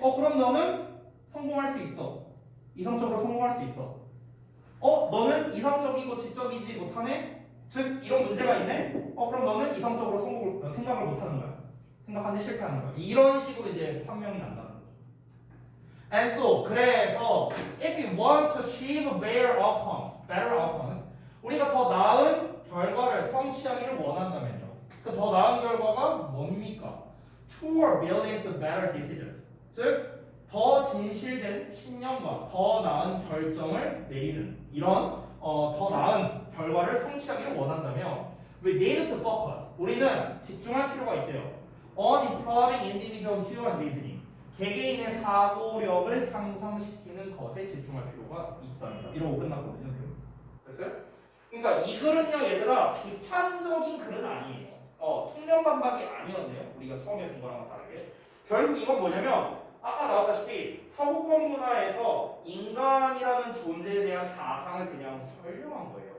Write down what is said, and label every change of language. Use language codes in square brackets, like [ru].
[ko] 그럼 너는 성공할 수 있어. 이성적으로 성공할 수 있어. 너는 이성적이고 지적이지 못하네? 즉 이런 문제가 있네? 그럼 너는 이성적으로 생각을 못하는 거야. 생각하는데 실패하는 거야. 이런 식으로 이제 판명이 난다는 거죠. [en] And so [ko] 그래서 [en] if you want to achieve better outcomes, [ko] 우리가 더 나은 결과를 성취하기를 원한다면요. 그 더 나은 결과가 뭡니까? [en] Truer buildings better decisions. [ko] 즉 더 진실된 신념과 더 나은 결정을 내리는 이런 더 나은 결과를 성취하기를 원한다면 [en] we need to focus. [ko] 우리는 집중할 필요가 있대요. [en] On improving individual human reasoning. [ko] 개개인의 사고력을 향상시키는 것에 집중할 필요가 있답니다. 이러고 끝났거든요. 됐어요? 그러니까 이 글은요, 얘들아 비판적인 글은 아니에요. 통념 반박이 아니었네요. 우리가 처음에 본 거랑은 다르게. 결국 이건 뭐냐면 아까 나왔다시피 서구권 문화에서 인간이라는 존재에 대한 사상을 그냥 설명한 거예요.